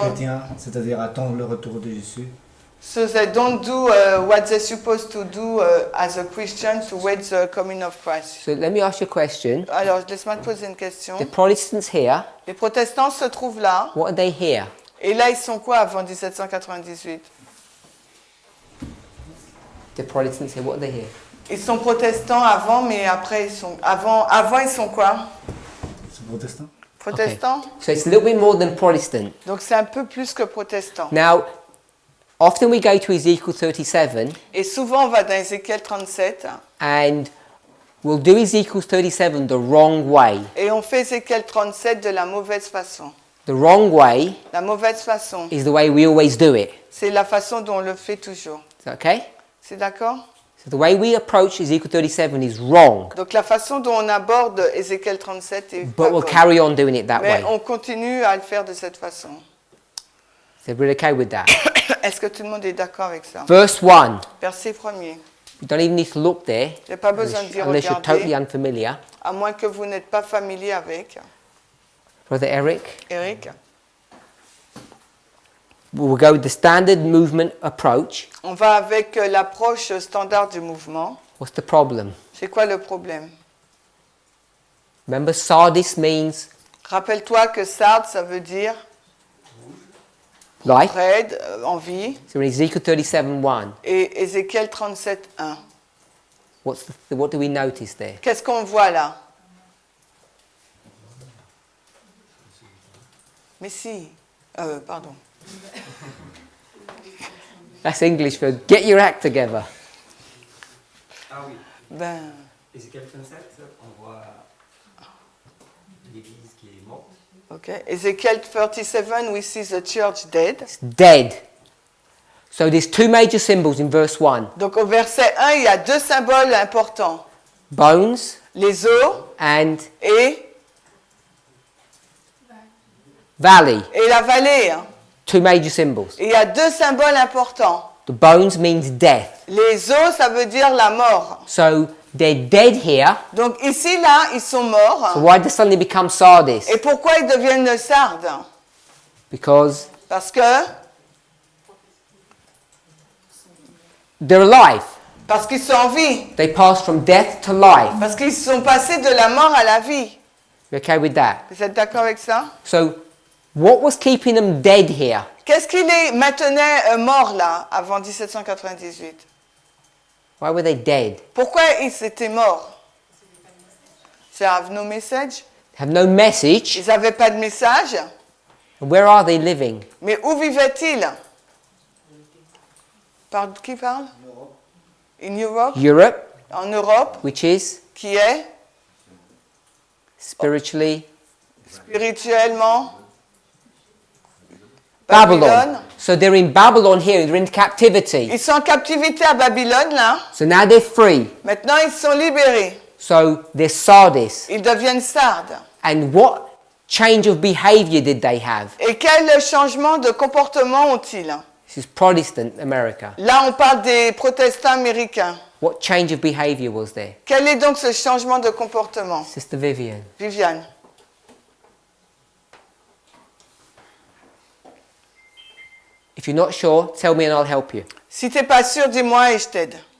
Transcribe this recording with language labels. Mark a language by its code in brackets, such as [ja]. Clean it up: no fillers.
[fr] chrétiens, c'est-à-dire attendre le retour de Jésus. [en] So they don't do what they're supposed to do as a Christian to wait the coming of Christ. So let me ask you a question. [fr] Alors, laisse-moi te poser une question. [en] The Protestants here, [fr] Les protestants se trouvent là. [en] what are they here? [fr] Et là, ils sont quoi avant 1798? [en] The Protestants here, what are they here? [fr] Ils sont protestants avant, mais après, ils sont... Avant ils sont quoi? C'est protestant. Protestants? [en] Okay. So it's a little bit more than Protestant. [fr] Donc, c'est un peu plus que protestants. [en] Now, often we go to Ezekiel 37 [fr] Et souvent, on va dans Ézéchiel 37 [en] and we'll do Ezekiel 37 the wrong way. [fr] et on fait Ézéchiel 37 de la mauvaise façon. [en] The wrong way [fr] La mauvaise façon, [en] is the way we always do it. [fr] c'est la façon dont on le fait toujours. [en] Is that okay? [fr] C'est d'accord? [en] So the way we approach Ezekiel 37 is wrong, [fr] Donc, la façon dont on aborde Ézéchiel 37 est [en] but [fr] pas [en] we'll [fr] bonne. [en] carry on doing it that [fr] Mais [en] way. [fr] on continue à le faire de cette façon. [en] So we're okay with that. [fr] Est-ce que tout le monde est d'accord avec ça? [en] Verse 1. [fr] Verset 1er. [en] You don't even need to look there [fr] Il n'y a pas besoin d'y [en] unless you're totally [fr] regarder, [en] unfamiliar. [fr] à moins que vous n'êtes pas familier avec. [en] Brother Eric, [fr] Eric, [en] we'll go with the standard movement approach. [fr] on va avec l'approche standard du mouvement. [en] What's the problem? [fr] C'est quoi le problème? [en] Remember, Sardis means [fr] Rappelle-toi que Sardes, ça veut dire [en] life. [fr] raide, envie, [en] So in Ezekiel 37:1, [fr] et Ézéchiel 37, 1. [en] what do we notice there? [fr] Qu'est-ce qu'on voit là? Mais si, pardon. [en] That's English for get your act together. [fr] Ah oui. Ben, Ézéchiel 37, on voit l'église qui est morte. ok. [en] Ézéchiel 37, we see the church dead. It's dead. So there's two major symbols in verse 1. [fr] Donc au verset 1, il y a deux symboles importants. [en] Bones [fr] Les eaux [en] and [fr] et [en] valley. [fr] la vallée. Hein. [en] Two major symbols. [fr] Et il y a deux symboles importants. [en] The bones means death. [fr] Les eaux, ça veut dire la mort. [en] So they're dead here. [fr] Donc ici, là, ils sont morts. [en] So why did they suddenly become Sardis? [fr] Et pourquoi ils deviennent sardes? [en] Because [fr] Parce que [en] they're alive. [fr] Parce qu'ils sont en vie. [en] They pass from death to life. [fr] Parce qu'ils sont passés de la mort à la vie. [en] You okay with that? [fr] Vous êtes d'accord avec ça? [en] So what was keeping them dead here? [fr] Qu'est-ce qui les maintenait morts là, avant 1798? [en] Why were they dead? [fr] Pourquoi ils étaient morts? [en] They have no message. Have no message. [fr] Ils n'avaient pas de message. [en] And where are they living? [fr] Mais où vivaient-ils? Qui parle? [en] In Europe. Europe, [fr] En Europe, [en] which is [fr] qui est [en] spiritually [fr] spirituellement [en] Babylon. So they're in Babylon here, they're in captivity. [fr] Ils sont en captivité à Babylone là. [en] So now they're free. [fr] Maintenant ils sont libérés. [en] So they're Sardis. [fr] Ils deviennent sardes. [en] And what change of behavior did they have? [fr] Et quel changement de comportement ont-ils? [en] This is Protestant America. [fr] Là on parle des protestants américains. [en] What change of behavior was there? [fr] Quel est donc ce changement de comportement? [en] Sister Vivian. [fr] Viviane. [en] If you're not sure, tell me and I'll help you. [fr] Si t'es pas sûr, dis-moi et je t'aide.